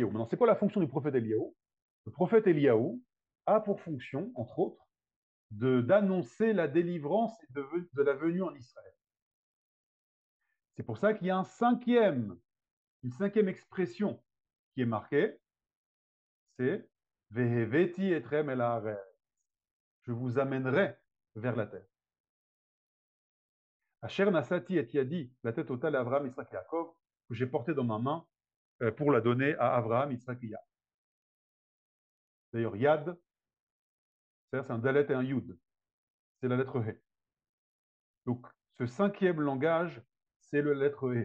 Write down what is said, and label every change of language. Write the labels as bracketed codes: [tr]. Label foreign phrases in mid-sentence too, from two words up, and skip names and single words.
[fr] Maintenant, c'est quoi la fonction du prophète Eliyahu? Le prophète Eliyahu a pour fonction, entre autres, d'annoncer la délivrance et de la venue en Israël. C'est pour ça qu'il y a une cinquième expression qui est marquée, c'est [he] והבאתי אתכם אל הארץ. [fr] Je vous amènerai vers la terre. [he] אשר נשאתי את ידי, [fr] la tête totale à Abraham, Yitzhak et Yaakov, que j'ai portée dans ma main pour la donner à Abraham, Yitzhak et Yaakov. D'ailleurs, Yad, c'est un Dalet et un Yud. C'est la lettre He. Donc, ce cinquième langage, c'est la lettre He.